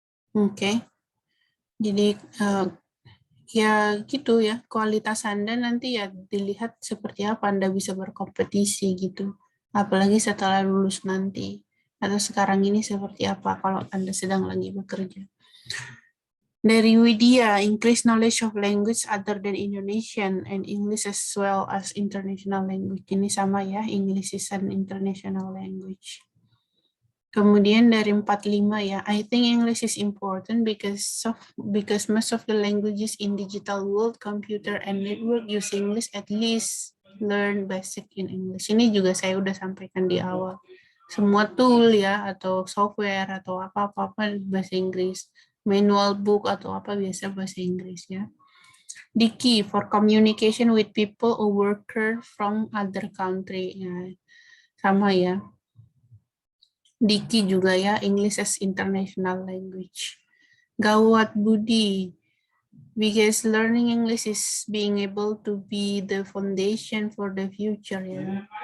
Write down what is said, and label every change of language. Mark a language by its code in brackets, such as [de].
[id] Oke, jadi ya gitu ya, kualitas Anda nanti ya dilihat seperti apa Anda bisa berkompetisi gitu. Apalagi setelah lulus nanti. Atau sekarang ini seperti apa kalau Anda sedang lagi bekerja. Dari [en] Widya, increase knowledge of language other than Indonesian and English as well as international language. [id] Ini sama ya, [en] English is an international language. [id] Kemudian dari 45 ya, [en] I think English is important because most of the languages in digital world, computer and network use English, at least learn basic in English. [id] Ini juga saya udah sampaikan di awal. Semua tool ya, atau software, atau apa-apa bahasa Inggris. Manual book atau apa biasa bahasa Inggris ya. [en] The key for communication with people or worker from other country. [id] Ya, sama ya. Diki juga ya, [en] English as international language. Gawat Budi, because learning English is being able to be the foundation for the future ya.